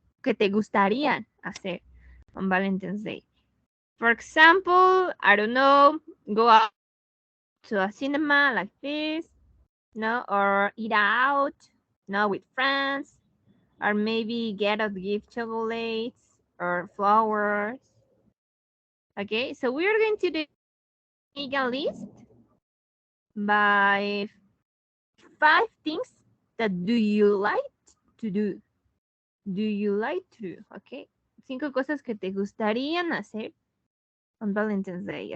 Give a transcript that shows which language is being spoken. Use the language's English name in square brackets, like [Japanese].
[Spanish] Que te gustaría hacer [English] on Valentine's Day. For example, I don't know, go out to a cinema like this, no, or eat out, no, with friends, or maybe get a gift chocolates or flowers. Okay, so we're going to make a list by 5 things that do you like to do. Do you like to do? Okay. [Spanish] 5 cosas que te gustarían hacer [English] on Valentine's Day.